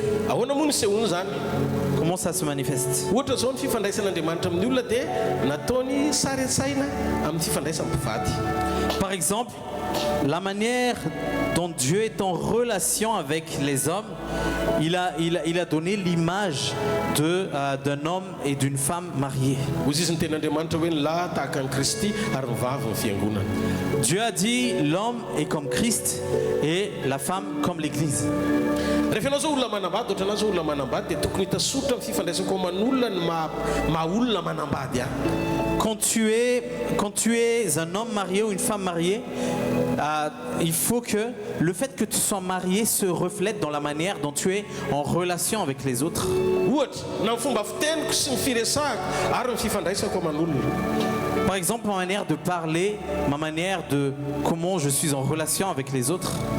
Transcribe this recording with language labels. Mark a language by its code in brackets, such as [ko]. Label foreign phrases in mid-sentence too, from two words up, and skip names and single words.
[mg] Ahoana moa ny sehoany zany? [fr] Comment ça se manifeste? [mg] Ohatra zao ny fifandraisan'Andriamanitra amin'ny olona dia nataony sary an-tsaina amin'ny fifandraisana mpivady. [fr] Par exemple, la manière dont Dieu est en relation avec les hommes, il a donné l'image d'un homme et d'une femme mariés. [mg] Hozy izy ny tenin'Andriamanitra hoe ny lahy tahaka ny Kristy ary ny vavy ny fiangonana. [fr] Dieu a dit l'homme est comme Christ et la femme comme l'Église. [mg] Rehefa ianao zao olona manambady, ohatra anao zao olona manambady dia tokony hitasotra amin'ny fifandraisana aman'olona ny maha-olona manambady any. [fr] Quand tu es un homme marié ou une femme mariée, il faut que le fait que tu sois marié se reflète dans la manière dont tu es en relation avec les autres. Par exemple, ma manière de parler, ma manière de comment je suis en relation avec les autres.